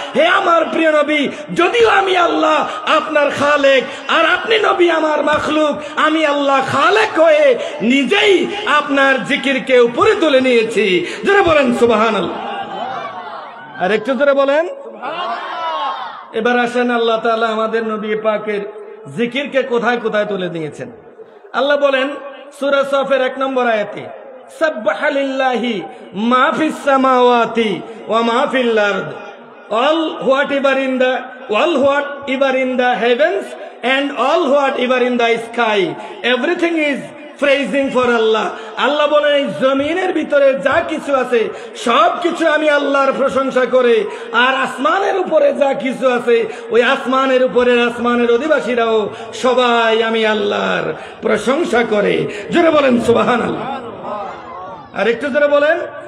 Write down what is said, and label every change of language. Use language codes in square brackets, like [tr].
[bn] হে আমার প্রিয় নবী, যদিও আমি আল্লাহ আপনার খালেক আর আপনি নবী আমার মাখলুক, আমি আল্লাহ খালেক হয়ে নিজেই আপনার জিকিরকে উপরে তুলে নিয়েছি। যারা বলেন সুবহানাল্লাহ। আর একটু জোরে বলেন। এবার আসেন আল্লাহ তাআলা আমাদের নবী পাকের জিকিরকে কোথায় কোথায় তুলে দিয়েছেন। আল্লাহ বলেন সূরা সফের 1 নম্বর আয়াতে, [ar] সাব্বাহা লিল্লাহি মা ফিস সামাওয়াতি ওয়া মা ফিল আরদ, [en] all whatever in the heavens and all whatever in the sky, everything is praising for Allah. [bn] আল্লাহ বলেন এই জমিনের ভিতরে যা কিছু আছে সব কিছু আমি আল্লাহর প্রশংসা করে, আর আসমানের উপরে যা কিছু আছে ওই আসমানের উপরের আসমানের অধিবাসীরাও সবাই আমি আল্লাহর প্রশংসা করে। জোরে বলেন সুবহানাল্লাহ। আর একটু জোরে বলেন।